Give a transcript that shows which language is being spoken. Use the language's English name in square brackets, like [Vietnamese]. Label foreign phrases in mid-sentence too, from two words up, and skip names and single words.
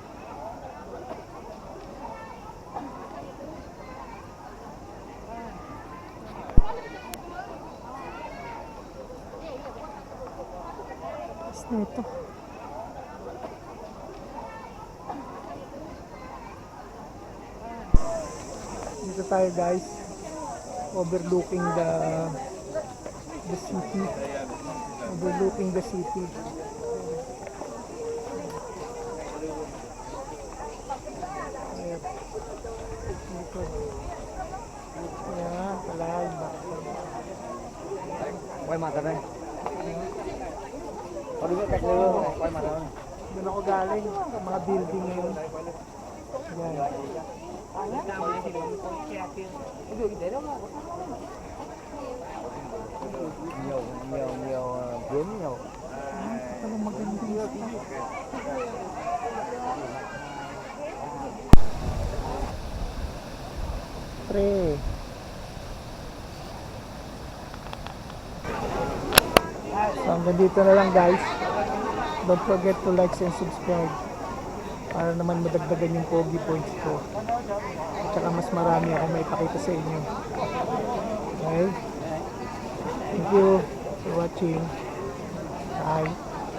[Filipino] Ito. Dito tayo guys, [English] overlooking the city. Overlooking the city. [Filipino] Ayan, palay. [Vietnamese] quay mặt ra đây có đứng cạnh nữa quay mặt ra đây. [Filipino] Doon ako galing, mga building ngayon. Ayan. [Vietnamese] Nhiều vướng nhiều. [Filipino] Parang maganda. Pre. So hanggang dito na lang guys. [English] Don't forget to like and subscribe [Filipino] para naman madagdagan yung pogi points ko. At saka mas marami ako may pakita sa inyo. [English] Okay? Thank you for watching. Bye.